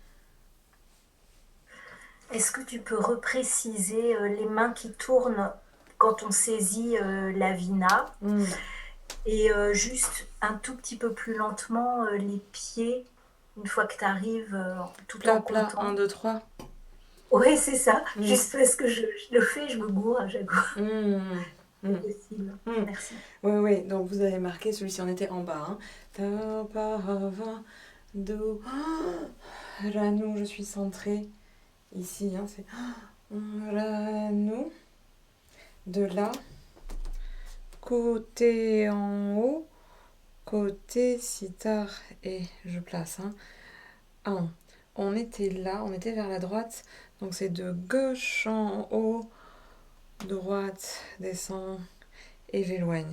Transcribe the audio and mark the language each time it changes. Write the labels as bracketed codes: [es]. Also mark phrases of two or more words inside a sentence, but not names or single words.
[fr] Est-ce que tu peux repréciser les mains qui tournent quand on saisit la vina et juste un tout petit peu plus lentement les pieds une fois que tu arrives tout plat, en plat, comptant. 1, 2, 3. Oui, c'est ça. Juste parce que je le fais, je me gourre à chaque fois. Possible. Merci. Oui, donc vous avez marqué, celui-ci on était en bas. Hein. Ta, pa, va, do, Ranou, je suis centrée. Ici, hein, c'est Ranou. De là, côté en haut, côté sitar et je place. 1. On était là, on était vers la droite, donc c'est de gauche en haut, droite, descend et j'éloigne.